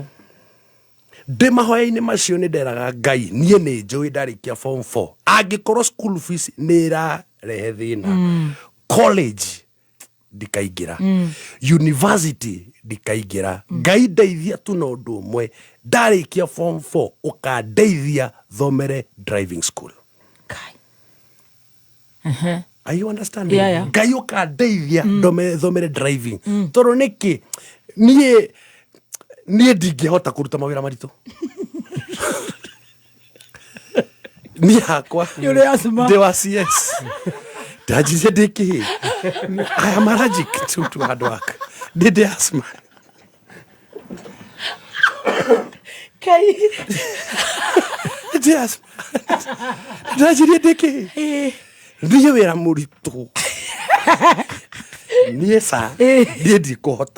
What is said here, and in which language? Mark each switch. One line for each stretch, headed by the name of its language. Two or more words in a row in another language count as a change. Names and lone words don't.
Kikuyu: Ndĩ mahoya-inĩ macio nĩ nderaga Ngai niĩ nĩ njũĩ ndarĩkia form 4 angĩkorwo
English: school fees
Kikuyu: nĩ ĩrarehe thĩna college ndikaingĩra university ndikaingĩra Ngai ndeithia tu na ũndũ ũmwe ndarĩkia form 4 ũkandeithia thomere
English: driving school. Are you understanding? Yeah.
Kikuyu: Ngai ũkandeithia thomere driving tondũ nĩkĩ niĩ ndingĩhota kũruta mawĩra maritũ. Niĩ hakwa ndĩ wa CS ndajirie ndĩkĩ
English: I am allergic to hard work.
Kikuyu: Ndĩ asthma. Ndĩ asthma. Ndajirie ndĩkĩ ndiĩ wĩra mũritũ. Niĩ sa ndiĩ ndikũhota.